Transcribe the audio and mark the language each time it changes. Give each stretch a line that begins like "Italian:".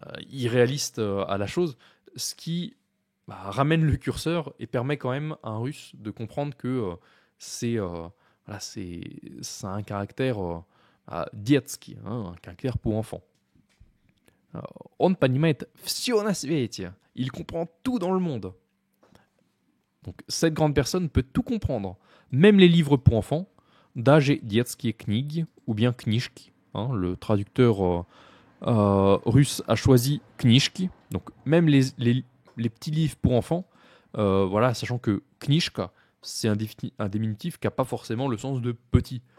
French: irréaliste à la chose, ce qui ramène le curseur et permet quand même à un russe de comprendre que c'est un caractère детский, un caractère pour enfant.
Russian: Он понимает всё на свете.
French: Il comprend tout dans le monde. Donc cette grande personne peut tout comprendre, même les livres pour enfants,
Russian: даже детские книги,
French: ou bien книжки. Le traducteur russe a choisi книжки, donc même les petits livres pour enfants, voilà, sachant que книжка, c'est un diminutif qui n'a pas forcément le sens de petit.